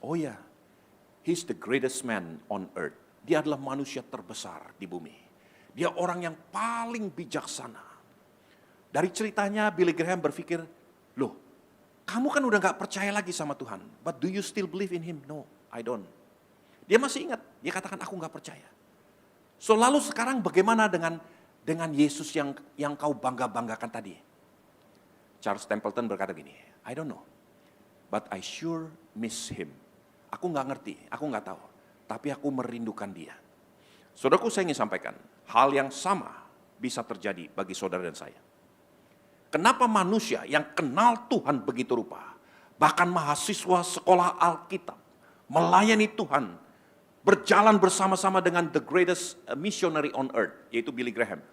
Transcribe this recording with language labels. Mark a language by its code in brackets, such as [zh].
[en] Oh ya, he's the greatest man on earth. [id] Dia adalah manusia terbesar di bumi. Dia orang yang paling bijaksana. Dari ceritanya Billy Graham berpikir, loh, kamu kan udah gak percaya lagi sama Tuhan. [en] But do you still believe in him? No, I don't. [id] Dia masih ingat, dia katakan aku gak percaya. So lalu sekarang bagaimana dengan Yesus yang kau bangga-banggakan tadi? [en] Charles Templeton [id] berkata gini, [en] I don't know, but I sure miss him. [id] Aku gak ngerti, aku gak tahu, tapi aku merindukan dia. Saudaraku, saya ingin sampaikan, hal yang sama bisa terjadi bagi saudara dan saya. Kenapa manusia yang kenal Tuhan begitu rupa, bahkan mahasiswa sekolah Alkitab, melayani Tuhan, berjalan bersama-sama dengan [en] the greatest missionary on earth, [id] yaitu Billy Graham.